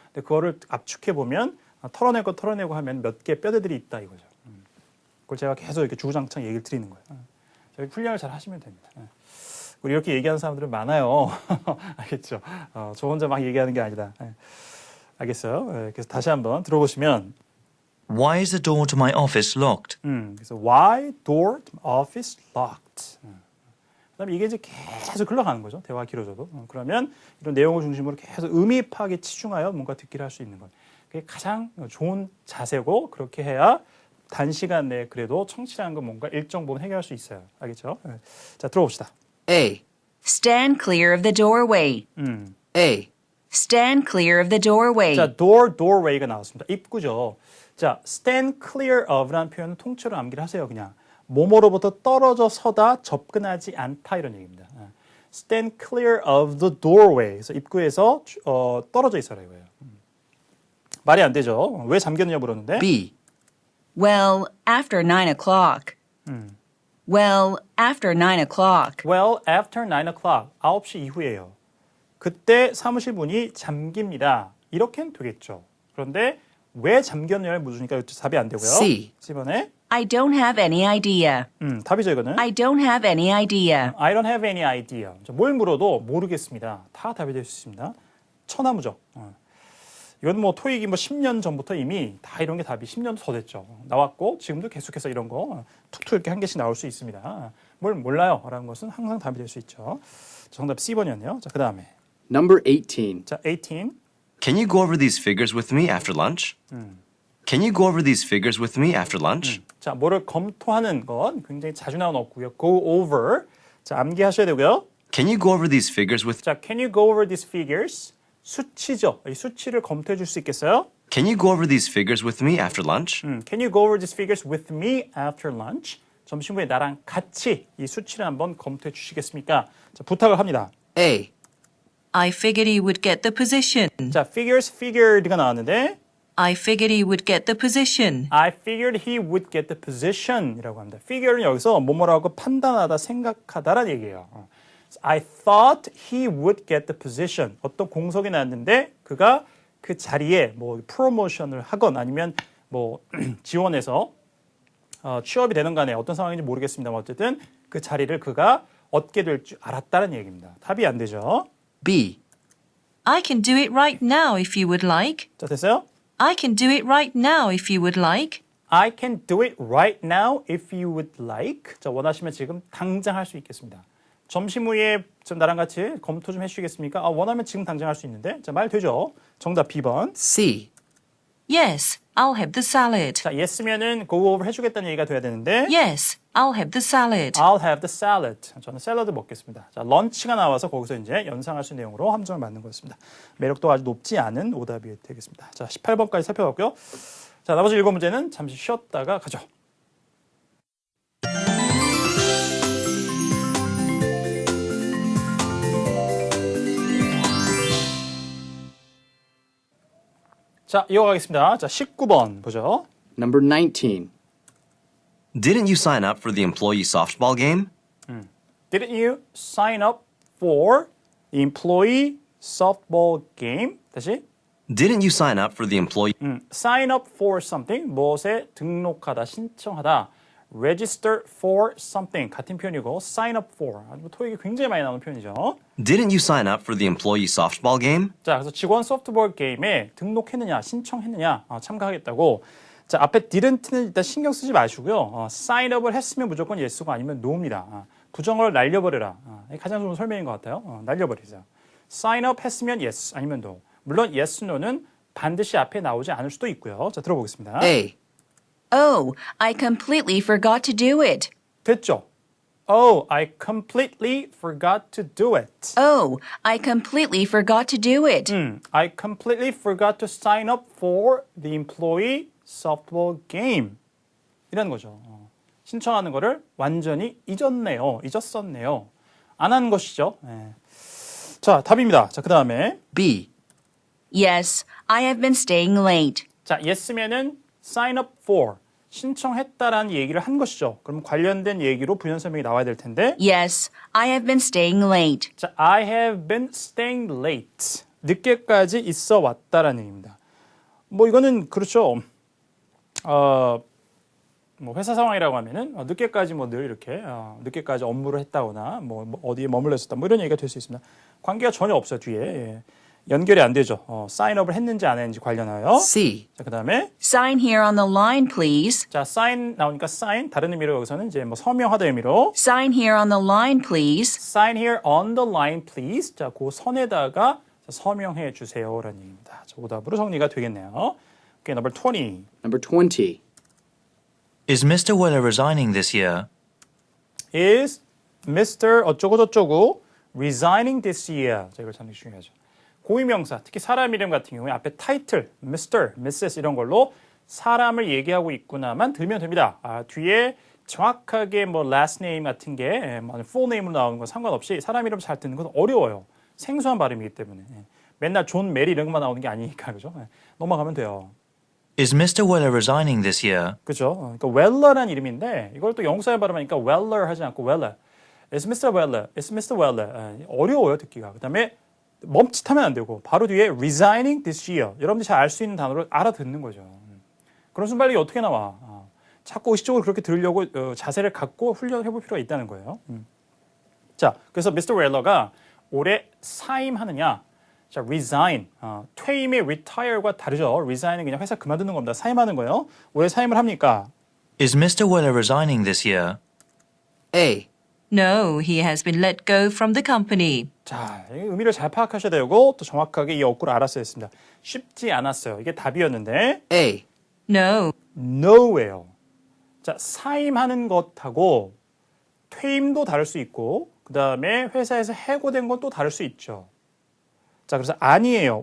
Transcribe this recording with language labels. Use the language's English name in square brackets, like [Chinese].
[Korean] 근데 그거를 압축해 보면 털어내고 하면 몇 개 뼈대들이 있다 이거죠. 그걸 제가 계속 이렇게 주구장창 얘기를 드리는 거예요. 저희 훈련을 잘 하시면 됩니다. 우리 이렇게 얘기하는 사람들은 많아요. 알겠죠? 저 혼자 막 얘기하는 게 아니다. 알겠어요? 그래서 다시 한번 들어보시면 [English] Why is the door to my office locked? 그래서 why door to office locked? [Korean] 그다음에 이게 이제 계속 흘러가는 거죠. 대화가 길어져도. 그러면 이런 내용을 중심으로 계속 의미 파악에 치중하여 뭔가 듣기를 할 수 있는 것. 그게 가장 좋은 자세고 그렇게 해야 단시간 내에 그래도 청취라는 건 뭔가 일정 부분 해결할 수 있어요. 알겠죠? 자, 들어봅시다. [English] A. Stand clear of the doorway. A. Stand clear of the doorway. [Korean] 자, doorway가 나왔습니다. 입구죠. 자, stand clear of 라는 표현은 통째로 암기를 하세요. 그냥 뭐뭐로부터 떨어져 서다, 접근하지 않다 이런 얘기입니다. [English] Stand clear of the doorway. [Korean] 그래서 입구에서 떨어져 있어라 이거예요. 말이 안 되죠. 왜 잠겼느냐 물었는데. [English] B. Well, after 9 o'clock. Well, after 9 o'clock. Well, after 9 o'clock. 9시 이후에요. [Korean] 그때 사무실 문이 잠깁니다. 이렇게는 되겠죠. 그런데 왜 잠겼냐를 물으니까 답이 안 되고요. [English] C. [Korean] C번에 [English] I don't have any idea. [Korean] 답이죠 이거는. [English] I don't have any idea. I don't have any idea. [Korean] 뭘 물어도 모르겠습니다. 다 답이 될 수 있습니다. 천하무적. 이건 뭐 토익이 뭐 10년 전부터 이미 다 이런 게 답이 10년 더 됐죠. 나왔고 지금도 계속해서 이런 거 툭툭 이렇게 한 개씩 나올 수 있습니다. 뭘 몰라요 라는 것은 항상 답이 될 수 있죠. 정답 C번이었네요. 자, 그 다음에 [English] Number 18. [Korean] 자, 18. [English] Can you go over these figures with me after lunch? Can you go over these figures with me after lunch? [Korean] 자, 뭐를 검토하는 건 굉장히 자주 나오는 어구요. Go over. 자, 암기하셔야 되고요. [English] Can you go over these figures with 자, can you go over these figures? [Korean] 수치죠. 이 수치를 검토해 줄 수 있겠어요? [English] Can you go over these figures with me after lunch? Can you go over these figures with me after lunch? [Korean] 점심 후에 나랑 같이 이 수치를 한번 검토해 주시겠습니까? 자, 부탁을 합니다. [English] A. I figured he would get the position. [Korean] 자, figured가 나왔는데 [English] I figured he would get the position. I figured he would get the position 이라고 합니다. [Korean] figure는 여기서 뭐뭐라고 판단하다, 생각하다라는 얘기예요. [English] I thought he would get the position. [Korean] 어떤 공석이 나왔는데 그가 그 자리에 뭐 프로모션을 하건 아니면 뭐 지원해서 취업이 되는 간에 어떤 상황인지 모르겠습니다만 어쨌든 그 자리를 그가 얻게 될 줄 알았다는 얘기입니다. 답이 안 되죠. [English] B. I can do it right now if you would like. [Korean] 자, 됐어요? [English] I can do it right now if you would like. I can do it right now if you would like. [Korean] 자, 원하시면 지금 당장 할 수 있겠습니다. 점심 후에 좀 나랑 같이 검토 좀 해주시겠습니까? 원하면 지금 당장 할 수 있는데. 자, 말 되죠? 정답 B번. [English] C. Yes, I'll have the salad. [Korean] 자, yes면은 go over 해주겠다는 얘기가 돼야 되는데. [English] Yes, I'll have the salad. I'll have the salad. [Korean] 저는 샐러드 먹겠습니다. 자, 런치가 나와서 거기서 이제 연상할 수 있는 내용으로 함정을 맞는 거였습니다. 매력도가 아주 높지 않은 오답이 되겠습니다. 자, 18번까지 살펴봤고요. 자, 나머지 7문제는 잠시 쉬었다가 가죠. 자, 이어가겠습니다. 자, 19번 보죠. [English] Number 19. Didn't you sign up for the employee softball game? Didn't you sign up for the employee softball game? [Korean] 다시. [English] Didn't you sign up for the employee Sign up for something, 무엇에 등록하다, 신청하다. [Korean] Register for something, 같은 표현이고 sign up for, 토익이 굉장히 많이 나오는 표현이죠. [English] Didn't you sign up for the employee softball game? [Korean] 자, 그래서 직원 소프트볼 게임에 등록했느냐, 신청했느냐, 참가하겠다고. 자, 앞에 didn't는 일단 신경 쓰지 마시고요. sign up을 했으면 무조건 yes가 아니면 no입니다. 부정어를 날려버려라. 이게 가장 좋은 설명인 것 같아요. 날려버리세요. sign up 했으면 yes, 아니면 no. 물론 yes, no는 반드시 앞에 나오지 않을 수도 있고요. 자, 들어보겠습니다. [English] A. Oh, I completely forgot to do it. [Korean] 됐죠? [English] Oh, I completely forgot to do it. Oh, I completely forgot to do it. I completely forgot to sign up for the employee softball game. [Korean] 이라는 거죠. 신청하는 거를 완전히 잊었었네요. 안 한 것이죠. 네. 자, 답입니다. 자, 그 다음에 [English] B. Yes, I have been staying late. [Korean] 자, yes면은 sign up for 신청했다라는 얘기를 한 것이죠. 그럼 관련된 얘기로 부연 설명이 나와야 될 텐데. [English] Yes, I have been staying late. 자, I have been staying late. [Korean] 늦게까지 있어 왔다라는 얘기입니다. 뭐 이거는 그렇죠. 뭐 회사 상황이라고 하면은 늦게까지 뭐 늘 이렇게 늦게까지 업무를 했다거나 뭐 어디에 머물러 있었다 뭐 이런 얘기가 될 수 있습니다. 관계가 전혀 없어요 뒤에. 예. 연결이 안 되죠. 사인업을 했는지 안 했는지 관련하여. [English] C. [Korean] 자, 그다음에 [English] Sign here on the line, please. [Korean] 자, sign 나오니까 sign 다른 의미로 여기서는 이제 뭐 서명하다 의미로 [English] Sign here on the line, please. sign here on the line, please. [Korean] 자, 그 선에다가 서명해 주세요라는 얘기입니다. 자, 오답으로 정리가 되겠네요. [English] Okay, number 20. Number 20. Is Mr. Weller resigning this year? Is Mr. 어쩌고 저쩌고 resigning this year. [Korean] 자, 이걸 참 중요하죠. 고유명사, 특히 사람 이름 같은 경우에 앞에 타이틀, Mr., Mrs. 이런 걸로 사람을 얘기하고 있구나만 들면 됩니다. 뒤에 정확하게 뭐 last name 같은 게 full name으로 나오는 건 상관없이 사람 이름 잘 듣는 건 어려워요. 생소한 발음이기 때문에. 맨날 존, 메리 이런 것만 나오는 게 아니니까, 그죠? 넘어가면 돼요. Is Mr. Weller resigning this year? 그죠? 그러니까 Weller라는 이름인데 이걸 또 영사에 발음하니까 Weller 하지 않고 Weller. [English] It's Mr. Weller. It's Mr. Weller. 어려워요, 듣기가. [Korean] 그 다음에 멈칫하면 안 되고 바로 뒤에 resigning this year. 여러분들이 잘 알 수 있는 단어를 알아듣는 거죠. 그런 순발력이 어떻게 나와? 자꾸 의식적으로 그렇게 들으려고 자세를 갖고 훈련을 해볼 필요가 있다는 거예요. 자, 그래서 Mr. Weller가 올해 사임하느냐? 자, resign. 퇴임의 retire과 다르죠. resign은 그냥 회사 그만두는 겁니다. 사임하는 거예요. 올해 사임을 합니까? [English] Is Mr. Weller resigning this year? A. No, he has been let go from the company. [Korean] 자, 의미를 잘 파악하셔야 되고 또 정확하게 이 어구를 알았어야 했습니다. 쉽지 않았어요. 이게 답이었는데 [English] A. No. [Korean] no예요. 자, 사임하는 것하고 퇴임도 다를 수 있고 그 다음에 회사에서 해고된 건 또 다를 수 있죠. 자, 그래서 아니에요.